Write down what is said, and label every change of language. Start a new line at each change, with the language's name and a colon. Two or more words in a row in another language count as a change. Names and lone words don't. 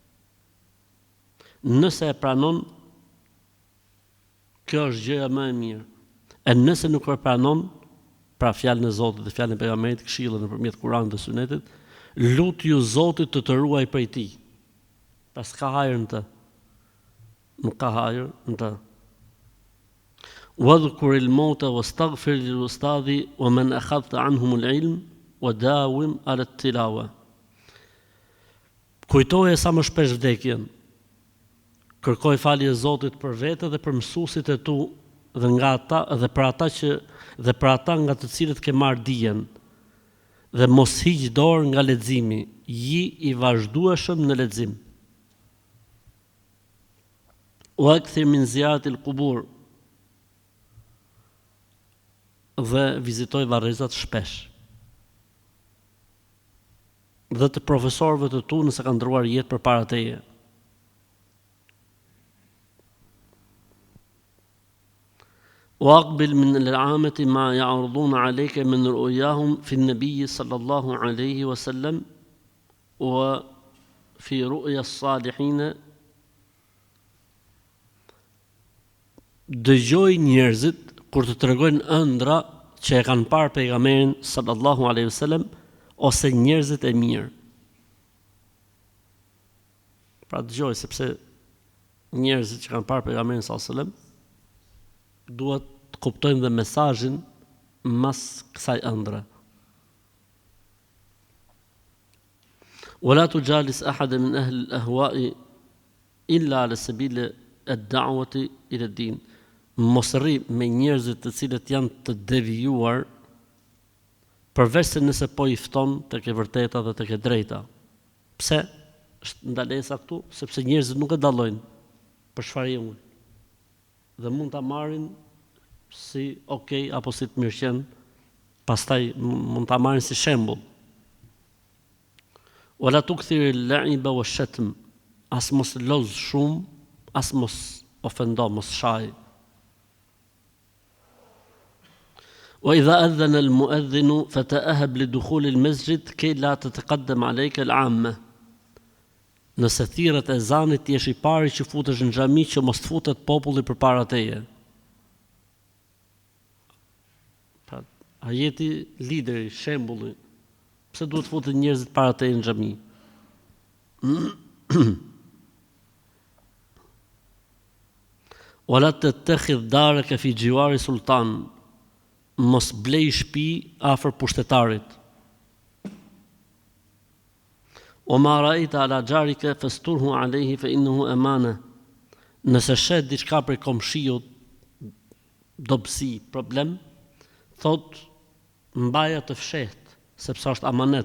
Albanian: Nëse e pranon, kjo është gjëja më e mirë. E nëse nuk e pranon, pra fjalën e Zotit dhe fjalën e pejgamberit, këshillën nëpërmjet Kuranit dhe Sunetit, lutju Zotit të të ruaj prej tij. Pra s'ka hajër në të. Nuk ka hajër në të.
Arabic: واذكر الموت واستغفر للأستاذ ومن أخذت عنهم العلم وداوم على التلاوة.
Albanian: Kujtoje sa më shpesh vdekjen. Kërkoj falje Zotit për vete dhe për mësuesit e tu dhe nga ata dhe për ata nga të cilët ke marrë dijen. Dhe mos hiq dorë nga leximi, ji i vazhdueshëm në lexim.
Arabic: وأكثر من زيارة القبور.
Albanian: Dhe vizitoj varrezat shpesh. Dhe të profesorëve të tu nëse kanë ndruar jetë përpara teje.
Arabic: وأقبل من العامة ما يعرضون عليك من رؤياهم في النبي صلى الله عليه وسلم وفي رؤيا الصالحين.
Albanian: Dëgjoj njerëzit kur të tregojnë ëndra që e kanë parë pejgamberin
Arabic: صلى الله عليه وسلم
Albanian: ose njerëzit e mirë. Pra dëgjoj sepse njerëzit që kanë parë pejgamberin
Arabic: صلى الله عليه وسلم
Albanian: duhet të kuptojnë dhe mesazhin mas kësaj ëndre.
Arabic: ولا تجالس أحد من أهل الأهواء إلا على سبيل الدعوة إلى الدين.
Albanian: Mos rri me njerëzit të cilët janë të devijuar, përveç se nëse po i fton tek e vërteta dhe tek e drejta. Pse? Është ndalesa këtu, sepse njerëzit nuk e dallojnë për çfarë janë. Dhe mund ta marrin si okay apo si të mirëqen, pastaj mund ta marrin si shembull.
Arabic: ولا تكثر اللعب والشتم.
Albanian: As mos loz shumë, as mos ofendo, mos shaj.
Arabic: وإذا أذن المؤذن فتأهب لدخول المسجد كي لا تتقدم عليك العامة.
Albanian: Nëse thirret ezanit, ti je I pari që futesh në xhami që mos të futet populli përpara teje. Pra, ajeti lideri, shembulli, pse duhet futen njerëzit para teje në xhami?
Arabic: ولا تتخذ دارك في جوار سلطان,
Albanian: mos blej shtëpi afër pushtetarit.
Arabic: وما رأيت على جارك فاستره عليه فإنه أمانة.
Albanian: Nëse shet diçka për komshiut, dobësi, problem, thot mbaja të fshehtë, sepse është amanet.